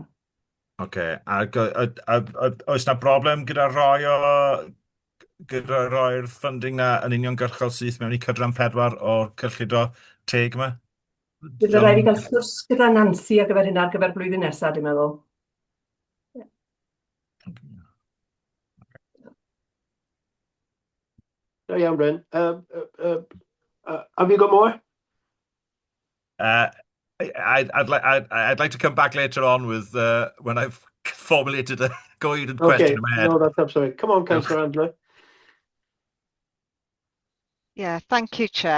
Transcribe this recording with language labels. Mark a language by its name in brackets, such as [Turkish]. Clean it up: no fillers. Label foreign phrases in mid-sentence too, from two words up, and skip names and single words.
[Welsh] Oce, oes na broblem gyda roi'r funding na yn uniongyrchol syth mewn i cydran 4 o'r cyllido teg yma? Bydd rhaid i gael sgwrs gyda Nancy ar gyfer hynna ar gyfer blwyddyn nesaf, dwi'n meddwl. No, iawn, Bryn. [English] Have you got more? I'd like to come back later on with when I've formulated a question in my head. No, that's absolutely. Come on, Councillor Andrew. Yeah, thank you, Chair.